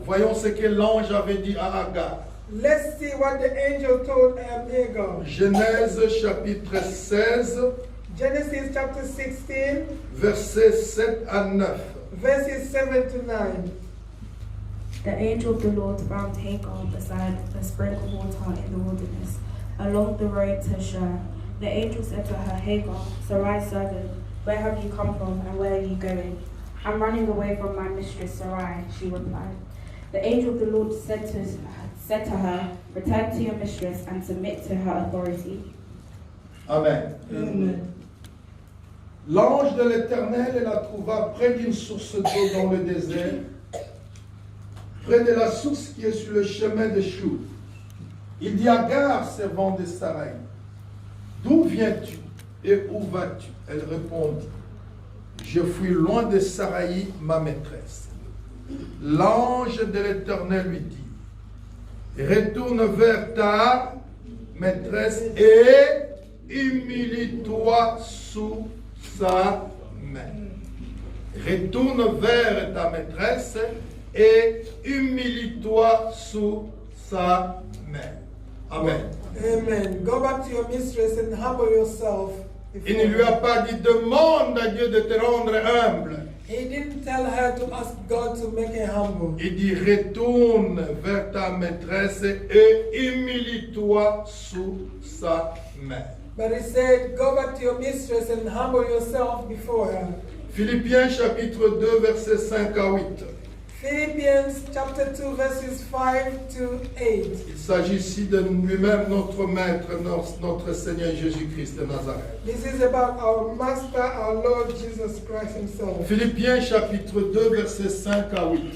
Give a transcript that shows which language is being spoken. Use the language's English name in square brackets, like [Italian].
[French] Voyons ce que l'ange avait dit à Agar. [English] Let's see what the angel told Agar. [French] Genèse chapitre 16, [English] Genesis chapter 16, [French] versets 7 à 9. [English] verses 7 to 9. The angel of the Lord found Hagar beside a spring of water in the wilderness, along the road to Shur. The angel said to her, Hagar, Sarai's servant, where have you come from and where are you going? I'm running away from my mistress Sarai, she replied. The angel of the Lord said to her, return to your mistress and submit to her authority. Amen. Amen. [French] L'ange de l'Éternel la trouva près d'une source d'eau dans le désert, près de la source qui est sur le chemin de Chou. Il dit à Agar, servante de Sarai, d'où viens-tu et où vas-tu? Elle répondit, je fuis loin de Sarai, ma maîtresse. L'ange de l'Éternel lui dit, retourne vers ta maîtresse et humilie-toi sous sa main. Retourne vers ta maîtresse et humilie-toi sous sa main. Amen. Amen. [English] Go back to your mistress and humble yourself. [French] Il ne lui a pas dit demande à Dieu de te rendre humble. [English] He didn't tell her to ask God to make her humble. [French] Il dit retourne vers ta maîtresse et humilie-toi sous sa main. [English] But he said, go back to your mistress and humble yourself before her. [French] Philippiens chapitre 2 versets 5 à 8. [English] Philippians chapter 2 verses 5 to 8. [French] Il s'agit ici de lui-même, notre Maître, notre Seigneur Jésus-Christ de Nazareth. [English] This is about our Master, our Lord Jesus Christ himself. [French] Philippiens chapitre 2 versets 5 à 8.